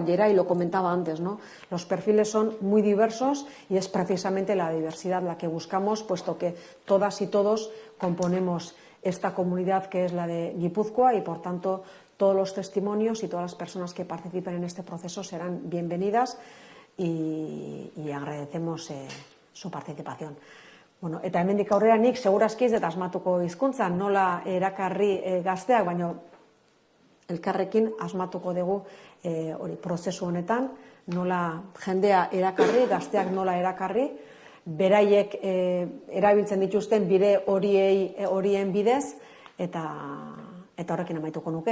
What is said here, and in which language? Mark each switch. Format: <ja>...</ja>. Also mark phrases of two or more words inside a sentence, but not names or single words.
<es>Yeray lo comentaba antes, ¿no? Los perfiles son muy diversos y es precisamente la diversidad la que buscamos, puesto que todas y todos componemos esta comunidad que es la de Guipúzcoa y por tanto todos los testimonios y todas las personas que participen en este proceso serán bienvenidas y agradecemos su participación.</es> <eu>Bueno, eta hemendik aurrera nik segurazki ez dut asmatuko hizkuntza nola erakarri gazteak, baina elkarrekin asmatuko dugu hori prozesu honetan, nola jendea erakarri, gazteak nola erakarri, beraiek erabiltzen dituzten bide horien bidez eta horrekin amaituko nuke.</eu>